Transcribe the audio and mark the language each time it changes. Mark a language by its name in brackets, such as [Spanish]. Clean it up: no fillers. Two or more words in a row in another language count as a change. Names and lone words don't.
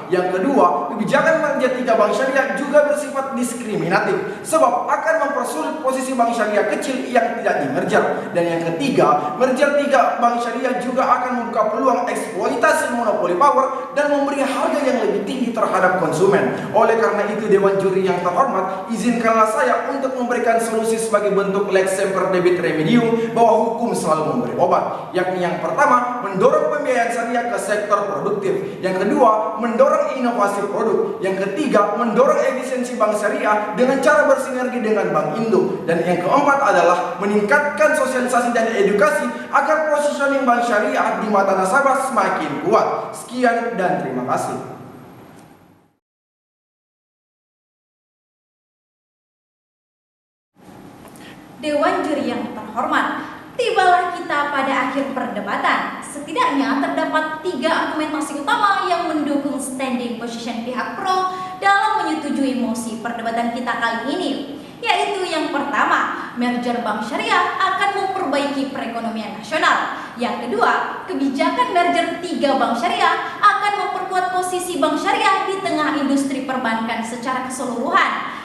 [Indonesian] Yang kedua, kebijakan merger 3 bank syariah juga bersifat diskriminatif, sebab akan mempersulit posisi bank syariah kecil yang tidak di-merger. Dan yang ketiga, merger 3 bank syariah juga akan membuka peluang eksploitasi monopoli power dan memberi harga yang lebih tinggi terhadap konsumen. Oleh karena itu, Dewan Juri yang terhormat, izinkanlah saya untuk memberikan solusi sebagai bentuk [Latin] lex semper debit remedium [Indonesian] bahwa hukum selalu memberi obat, yakni yang pertama, mendorong pembiayaan syariah ke sektor produktif. Yang kedua, mendorong inovasi produk. Yang ketiga, mendorong efisiensi bank syariah dengan cara bersinergi dengan bank induk. Dan yang keempat adalah meningkatkan sosialisasi dan edukasi agar positioning bank syariah di mata nasabah semakin kuat. Sekian dan terima kasih. Dewan Juri yang terhormat, tibalah kita pada akhir perdebatan. Setidaknya terdapat 3 argumentasi utama yang mendukung [English] standing position [Indonesian] pihak pro dalam menyetujui mosi perdebatan kita kali ini, yaitu yang pertama, merger bank syariah akan memperbaiki perekonomian nasional. Yang kedua, kebijakan merger 3 bank syariah akan memperkuat posisi bank syariah di tengah industri perbankan secara keseluruhan.